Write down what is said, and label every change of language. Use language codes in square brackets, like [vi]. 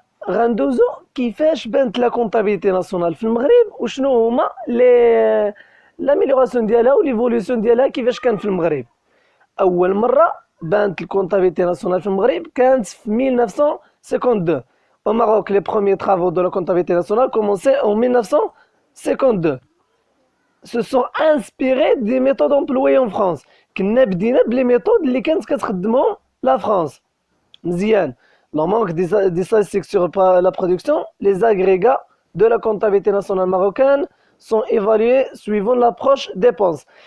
[ar] غندوزو كيفاش بانت لا كونطابيلتي ناسيونال في المغرب وشنو هما لي لاميليوراسيون ديالها وليفوليسيون ديالها كيفاش كان في المغرب. اول مره بانت الكونطابيلتي ناسيونال في المغرب كانت في 1952. [fr] Au Maroc, les premiers travaux de la comptabilité nationale commençaient en 1952. Se sont inspirés des méthodes employées en France. [ar] كنا بدينا بلي ميثود اللي كانت كتخدمهم لا فرنسا. مزيان. [fr] Le manque des statistiques sur la production, les agrégats de la comptabilité nationale marocaine sont évalués suivant l'approche dépenses.